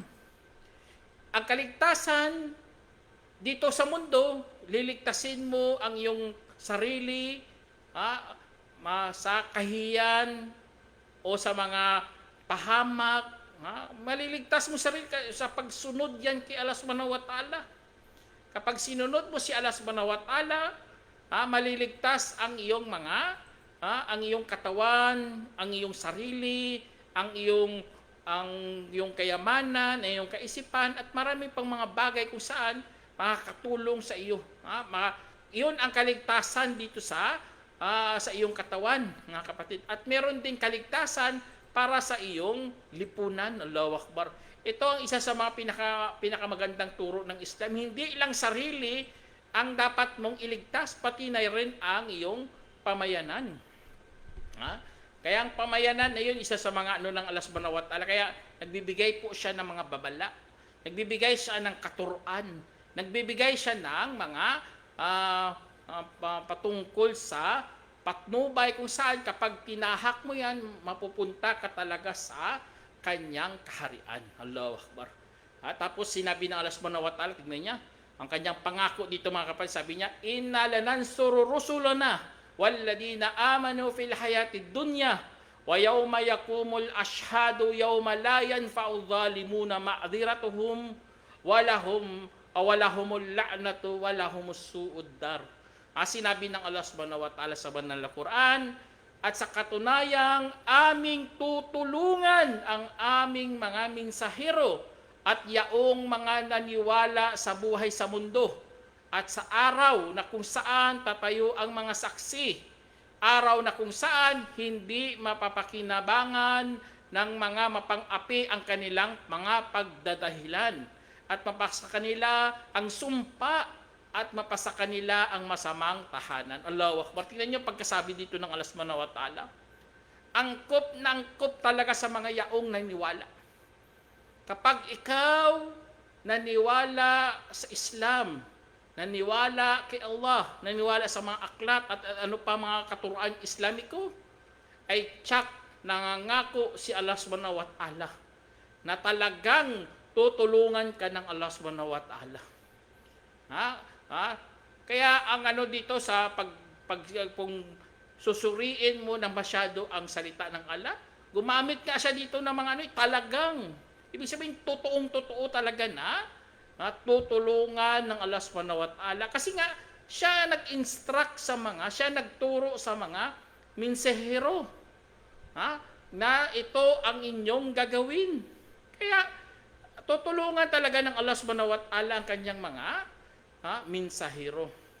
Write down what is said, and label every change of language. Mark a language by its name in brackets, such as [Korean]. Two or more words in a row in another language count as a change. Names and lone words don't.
[Filipino] Ang kaligtasan dito sa mundo, liligtasin mo ang iyong sarili sa kahiyan o sa mga pahamak. Maliligtas mo sarili sa pagsunod yan kay Allah [Arabic] سبحانه وتعالى. [Filipino] Kapag sinunod mo si Allah [Arabic] سبحانه وتعالى, [Filipino] maliligtas ang iyong ang iyong katawan, ang iyong sarili, ang iyong kayamanan, ang iyong kaisipan, at marami pang mga bagay kung saan makakatulong sa iyo. Iyon ang kaligtasan dito sa iyong katawan, mga kapatid. At meron din kaligtasan para sa iyong lipunan. [Arabic] الله أكبر. [Filipino] Ito ang isa sa mga pinakamagandang turo ng Islam. Hindi lang sarili ang dapat mong iligtas, pati na rin ang iyong pamayanan. Kaya ang pamayanan na yun, isa sa mga ng Allah [Arabic] سبحانه وتعالى. [Filipino] Kaya nagbibigay po siya ng mga babala. Nagbibigay siya ng katuruan. Nagbibigay siya ng mga patungkol sa patnubay kung saan kapag tinahak mo yan, mapupunta ka talaga sa kanyang kaharian. [Arabic] الله أكبر. [Filipino] Tapos sinabi ng Allah [Arabic] سبحانه وتعالى, [Filipino] tignan niya, ang kanyang pangako dito mga kapatid, sabi niya, [Arabic] إنا لننصر رسلنا والذين آمنوا في الحياة الدنيا ويوم يقوم الأشهاد يوم لا ينفع الظالمين معذرتهم ولهم اللعنة ولهم سوء الدار. [Filipino] Sinabi ng Allah [Arabic] سبحانه وتعالى [Filipino] sa banal na Quran, at sa katunayang aming tutulungan ang aming mga mensahero at yaong mga naniwala sa buhay sa mundo at sa araw na kung saan tatayo ang mga saksi, araw na kung saan hindi mapapakinabangan ng mga mapang-api ang kanilang mga pagdadahilan at mapasa kanila ang sumpa at mapasa kanila ang masamang tahanan. [Arabic] الله أكبر. [Filipino] Tingnan niyo pagkasabi dito ng Allah [Arabic] سبحانه وتعالى. [Filipino] Angkop na angkop talaga sa mga yaong naniwala. Kapag ikaw naniwala sa Islam, naniwala kay Allah, naniwala sa mga aklat at ano pa mga katuruan Islamiko, ay tsak nangangako si Allah [Arabic] سبحانه وتعالى [Filipino] na talagang tutulungan ka ng Allah [Arabic] سبحانه وتعالى. [Filipino] Kaya ang dito sa kung susuriin mo ng masyado ang salita ng Allah, gumamit ka siya dito ng mga talagang, ibig sabihin totoong-totoo talaga na at tutulungan ng Allah [Arabic] سبحانه وتعالى. [Filipino] Kasi nga, siya nag-instruct siya nagturo sa mga minsehero, na ito ang inyong gagawin. Kaya, tutulungan talaga ng Allah [Arabic] سبحانه وتعالى [Filipino] ang kanyang mga minsahero.